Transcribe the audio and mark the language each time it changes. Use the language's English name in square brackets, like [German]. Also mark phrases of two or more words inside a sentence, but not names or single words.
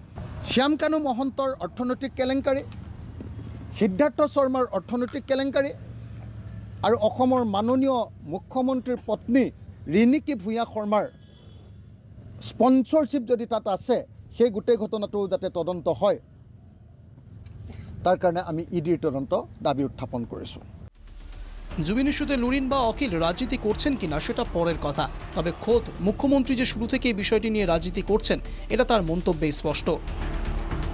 [Assamese] শ্যাম কানু মহন্তৰ অৰ্থনৈতিক কেলেংকাৰী, সিদ্ধাৰ্থ শৰ্মাৰ অৰ্থনৈতিক কেলেংকাৰী, আৰু অসমৰ মাননীয় মুখ্যমন্ত্ৰীৰ পত্নী ৰিণিকী ভূঞা শৰ্মাৰ স্পন্সৰশ্বিপ যদি তাত আছে, সেই গোটেই ঘটনাটো যাতে তদন্ত হয় [Bangla] তার কারণে আমি ইডির তদন্ত দাবি উত্থাপন করেছো। জুবিন ইস্যুতে লুরিন বা অখিল রাজনীতি করছেন কিনা সেটা পরের কথা, তবে খোদ মুখ্যমন্ত্রী যে শুরু থেকে এই বিষয়টি নিয়ে রাজনীতি করছেন এটা তার মন্তব্যে স্পষ্ট।